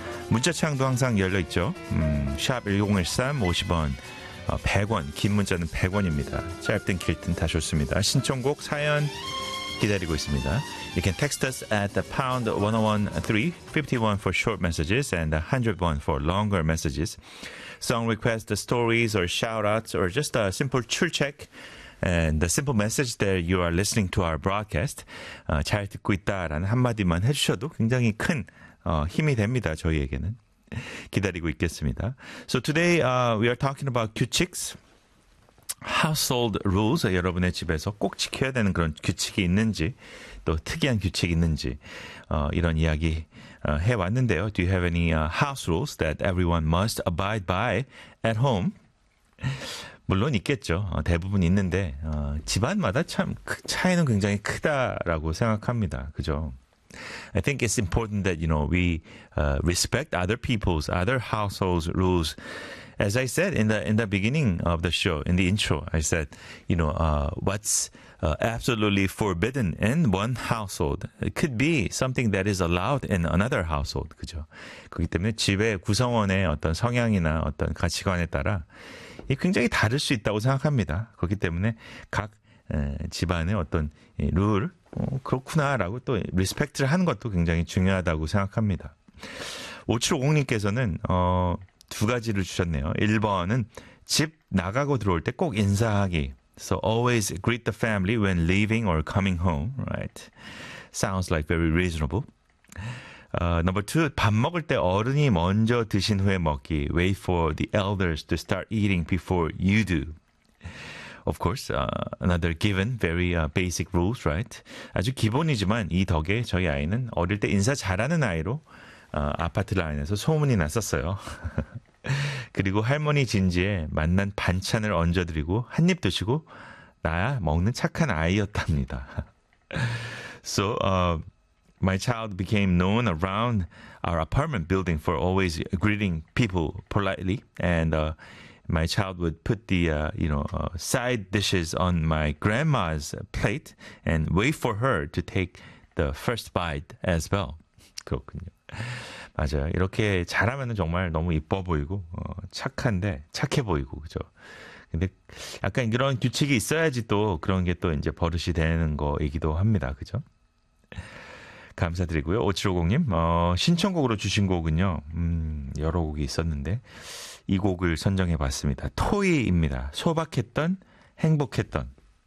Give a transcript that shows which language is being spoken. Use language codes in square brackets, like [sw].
[ko] 문자창도 항상 열려있죠. 샵 1013, 50원, 100원, 긴 문자는 100원입니다. 짧든 길든 다 좋습니다. 신청곡 사연 기다리고 있습니다. [en] You can text us at the pound 101.351 for short messages and 101 for longer messages. Song requests, stories or shoutouts or just a simple 출첵 and the simple message that you are listening to our broadcast. [ko] 잘 듣고 있다라는 한마디만 해주셔도 굉장히 큰 힘이 됩니다. 저희에게는. 기다리고 있겠습니다. [en] So today we are talking about 규칙s. Household rules, [ko] 여러분의 집에서 꼭 지켜야 되는 그런 규칙이 있는지 또 특이한 규칙이 있는지 이런 이야기 해왔는데요. [en] Do you have any house rules that everyone must abide by at home? [ko] 물론 있겠죠. 대부분 있는데 집안마다 참 차이는 굉장히 크다라고 생각합니다. 그죠? [en] I think it's important that, you know, we respect other people's, other households' rules. As I said in the beginning of the show, in the intro, I said, you know, what's absolutely forbidden in one household could be something that is allowed in another household. [ko] 그죠? 그렇기 때문에 집의 구성원의 어떤 성향이나 어떤 가치관에 따라 굉장히 다를 수 있다고 생각합니다. 그렇기 때문에 각 집안의 어떤 룰, 그렇구나라고 또 리스펙트를 하는 것도 굉장히 중요하다고 생각합니다. 5750님께서는 두 가지를 주셨네요. 1번은 집 나가고 들어올 때 꼭 인사하기. [en] So always greet the family when leaving or coming home, right? Sounds like very reasonable. Number two, [ko] 밥 먹을 때 어른이 먼저 드신 후에 먹기. [en] Wait for the elders to start eating before you do. Of course, another given, very basic rules, right? [ko] 아주 기본이지만 이 덕에 저희 아이는 어릴 때 인사 잘하는 아이로 아파트 라인에서 소문이 났었어요. 그리고 할머니 진지에 맛난 반찬을 얹어드리고 한입 드시고 나야 먹는 착한 아이였답니다. [en] So, my child became known around our apartment building for always greeting people politely and my child would put the side dishes on my grandma's plate and wait for her to take the first bite as well. [ko] 그렇군요. 맞아요. 이렇게 잘하면 정말 너무 이뻐 보이고 착한데 착해 보이고 그죠. 근데 약간 이런 규칙이 있어야지 또 그런 게 또 이제 버릇이 되는 거이기도 합니다. 그죠? 감사드리고요. 5750님 신청곡으로 주신 곡은요. 여러 곡이 있었는데 이 곡을 선정해봤습니다. 토이입니다. 소박했던 행복했던.